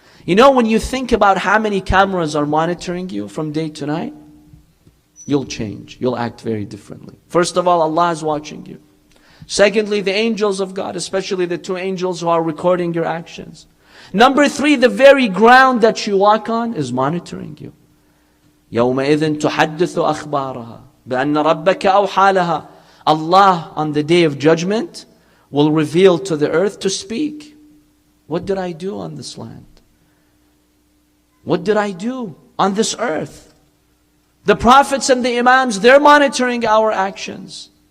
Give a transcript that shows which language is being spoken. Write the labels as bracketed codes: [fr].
[en] You know, when you think about how many cameras are monitoring you from day to night, you'll change. You'll act very differently. First of all, Allah is watching you. Secondly, the angels of God, especially the two angels who are recording your actions. Number three, the very ground that you walk on is monitoring you. [ar] يَوْمَئِذٍ تُحَدِّثُ أَخْبَارَهَا بأن ربك أوحى لها. [en] Allah on the day of judgment will reveal to the earth to speak. What did I do on this land? What did I do on this earth? The prophets and the imams, they're monitoring our actions.